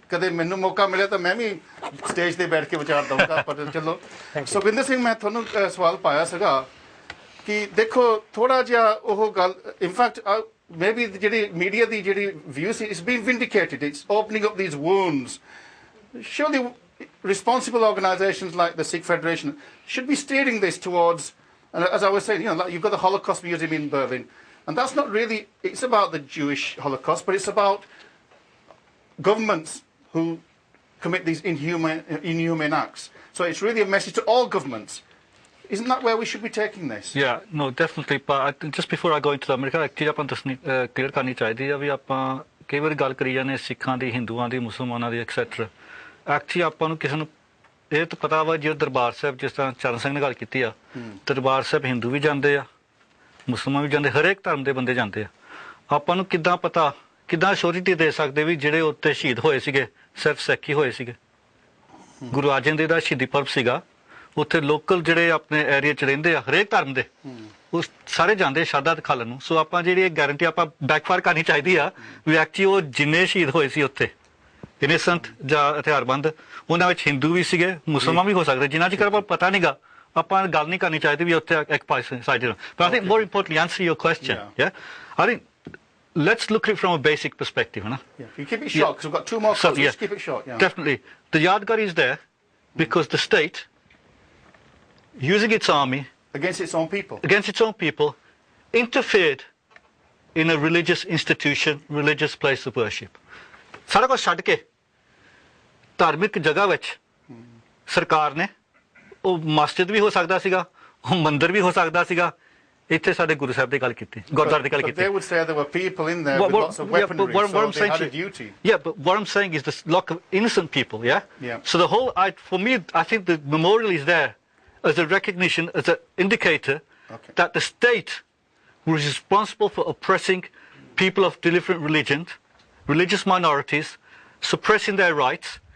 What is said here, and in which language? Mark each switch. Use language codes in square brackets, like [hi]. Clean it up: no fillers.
[pa] ਕਦੇ ਮੈਨੂੰ ਮੌਕਾ ਮਿਲਿਆ ਤਾਂ ਮੈਂ ਵੀ ਸਟੇਜ ਤੇ ਬੈਠ ਕੇ ਵਿਚਾਰ ਦਊਂਗਾ, ਪਰ ਚਲੋ। ਸੁਖਵਿੰਦਰ ਸਿੰਘ, ਮੈਂ ਤੁਹਾਨੂੰ ਸਵਾਲ ਪਾਇਆ ਸੀਗਾ ਕਿ ਦੇਖੋ ਥੋੜਾ ਜਿਹਾ ਉਹ ਗੱਲ, ਇਨਫੈਕਟ maybe ਜਿਹੜੀ media ਦੀ ਜਿਹੜੀ view ਸੀ, [en] it's been vindicated, it's opening up these wounds. Surely responsible organizations like the Sikh Federation should be steering this towards, and as I was saying, like you've got the Holocaust Museum in Berlin, and that's not really, it's about the Jewish Holocaust, but it's about governments who commit these inhumane acts. So it's really a message to all governments. Isn't that where we should be taking this? Yeah, no, definitely. But just before I go into that, [pa] ਮੇਰੇ ਖਿਆਲ ਆਪਾਂ ਦੱਸਣੀ clear ਕਰਨੀ ਚਾਹੀਦੀ ਆ ਵੀ ਆਪਾਂ ਕਈ ਵਾਰੀ ਗੱਲ ਕਰੀ ਜਾਂਦੇ ਸਿੱਖਾਂ ਦੀ, ਹਿੰਦੂਆਂ ਦੀ, ਮੁਸਲਮਾਨਾਂ ਦੀ ਐਕਸੈਟਰਾ। ਐਕਚੁਅਲੀ ਆਪਾਂ ਨੂੰ ਕਿਸੇ ਨੂੰ ਇਹ ਤਾਂ ਪਤਾ ਵਾ, ਜੇ ਦਰਬਾਰ ਸਾਹਿਬ ਜਿਸ ਤਰ੍ਹਾਂ ਚਰਨ ਸਿੰਘ ਨੇ ਗੱਲ ਕੀਤੀ ਆ, ਦਰਬਾਰ ਸਾਹਿਬ ਹਿੰਦੂ ਵੀ ਜਾਂਦੇ ਆ, ਮੁਸਲਮਾਨ ਵੀ ਜਾਂਦੇ, ਹਰੇਕ ਧਰਮ ਦੇ ਬੰਦੇ ਜਾਂਦੇ ਆ। ਆਪਾਂ ਨੂੰ ਕਿੱਦਾਂ ਪਤਾ, ਕਿੱਦਾਂ ਅਸ਼ੋਰਿਟੀ ਦੇ ਸਕਦੇ ਵੀ ਜਿਹੜੇ ਉੱਤੇ ਸ਼ਹੀਦ ਹੋਏ ਸੀਗੇ ਸਿਰਫ ਸਿੱਖ ਹੀ ਹੋਏ ਸੀਗੇ? ਗੁਰੂ ਅਰਜਨ ਦੇਵ ਦਾ ਸ਼ਹੀਦੀ ਪਰਬ ਸੀਗਾ, ਉੱਥੇ ਲੋਕਲ ਜਿਹੜੇ ਆਪਣੇ ਏਰੀਆ 'ਚ ਰਹਿੰਦੇ ਆ ਹਰੇਕ ਧਰਮ ਦੇ, ਉਹ ਸਾਰੇ ਜਾਂਦੇ ਸ਼ਰਧਾ ਦਿਖਾਉਣ ਨੂੰ। ਸੋ ਆਪਾਂ ਜਿਹੜੀ ਇਹ ਗਾਰੰਟੀ ਆਪਾਂ ਬੈਕਫਾਇਰ ਕਰਨੀ ਚਾਹੀਦੀ ਆ ਵੀ ਐਕਚੁਅਲੀ ਉਹ ਜਿੰਨੇ ਸ਼ਹੀਦ ਹੋਏ ਸੀ ਉੱਥੇ ਇਨੋਸੈਂਟ ਜਾਂ ਹਥਿਆਰਬੰਦ, ਉਹਨਾਂ ਵਿੱਚ ਹਿੰਦੂ ਵੀ ਸੀਗੇ, ਮੁਸਲਮਾਨ ਵੀ ਹੋ ਸਕਦੇ, ਜਿਨ੍ਹਾਂ ਚਿਰ ਆਪਾਂ ਪਤਾ ਨਹੀਂਗਾ ਆਪਾਂ ਗੱਲ ਨਹੀਂ ਕਰਨੀ ਚਾਹੀਦੀ ਵੀ ਉੱਥੇ ਇੱਕ ਪਾਸੇ side. [en] But I think more importantly, answer your question. Yeah, I think let's look at it from a basic perspective, huh? Yeah, you keep it short because we've got two more calls. Just keep it short. Yeah, definitely. The Yadgar is there because the state, using its army against its own people, interfered in a religious institution, religious place of worship. [pa] ਸਾਰਾ ਕੁਝ ਛੱਡ ਕੇ ਧਾਰਮਿਕ ਜਗ੍ਹਾ ਵਿੱਚ ਸਰਕਾਰ ਨੇ, ਉਹ ਮਸਜਿਦ ਵੀ ਹੋ ਸਕਦਾ ਸੀਗਾ, ਉਹ ਮੰਦਿਰ ਵੀ ਹੋ ਸਕਦਾ ਸੀਗਾ, ਇੱਥੇ ਸਾਡੇ ਗੁਰੂ ਸਾਹਿਬ ਦੀ ਗੱਲ ਕੀਤੀ, ਗੁਰਦੁਆਰੇ ਦੀ ਗੱਲ ਕੀਤੀ। [en] They would say there were people in there with lots of weaponry, so they had a duty. Yeah, but what I'm saying is this lot of innocent people, yeah? So the whole, for me, I think the memorial is there as a recognition, as an indicator that the state was responsible for oppressing people of different religions, religious minorities, suppressing their rights.